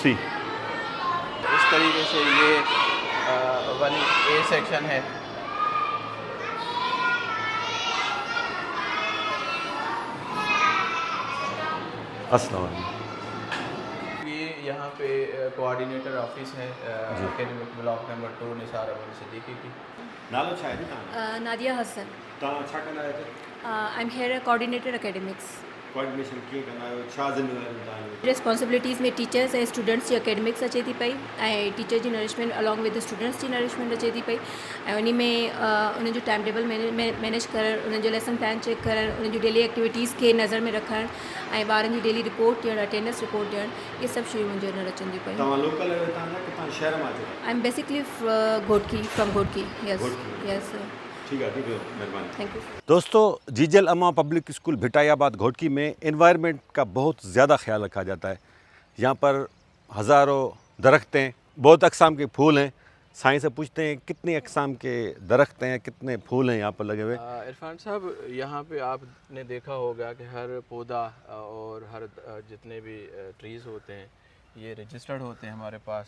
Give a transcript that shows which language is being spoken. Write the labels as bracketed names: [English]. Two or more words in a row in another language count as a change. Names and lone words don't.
[Urdu] اس طریقے سے یہ 1A سیکشن ہے. [Arabic] السلام عليكم. [Urdu] یہ یہاں پہ [English] coordinator office [Urdu] है [English] academic block [Urdu] نمبر 2 نثار امن صدیقی کی. [Sindhi] नालो छा आहे तव्हां? नादिया हसन। तव्हां छा कंदा आहियो? [English] I am here coordinator academics. [Sindhi] कोऑर्डिनेशन कीअं कंदा आहियो? छा ज़िम्मेवारियूं तव्हांजूं? रिस्पॉन्सिबिलिटीज़ में टीचर्स ऐं स्टूडेंट्स जी एकेडमिक्स अचे थी पई, ऐं टीचर जी [English] nourishment along with students [Sindhi] जी नरिशमेंट अचे थी पई, ऐं उन में उन्हनि जो [English] time table [Sindhi] मैनेज करणु, उन्हनि जो [English] lesson plan [Sindhi] चेक करणु, उन्हनि जूं [English] daily activities [Sindhi] खे नज़र में रखणु, ऐं ॿारनि जी [English] daily report [Sindhi] ॾियणु, [English] attendance report [Sindhi] ॾियणु, इहे सभु शयूं मुंहिंजे अंदरि अचनि थियूं पयूं। तव्हां लोकल आहियो हितां जा कि तव्हां शहर मां अचो? [English] I am basically Ghotki from Ghotki. yes yes [Urdu] ٹھیک ہے، ٹھیک ہے، مہربانی. [English] thank you. [Urdu] दोस्तों, جیجل اماں پبلک اسکول بھٹائی آباد گھوٹکی میں انوائرمنٹ کا بہت زیادہ خیال رکھا جاتا ہے. یہاں پر ہزاروں درختیں، بہت اقسام کے پھول ہیں. سائیں سے پوچھتے ہیں کتنی اقسام کے درخت ہیں، کتنے پھول ہیں یہاں پر لگے ہوئے? عرفان صاحب، یہاں پہ آپ نے دیکھا ہوگا کہ ہر پودا اور ہر جتنے بھی ٹریز ہوتے ہیں یہ رجسٹرڈ ہوتے ہیں ہمارے پاس.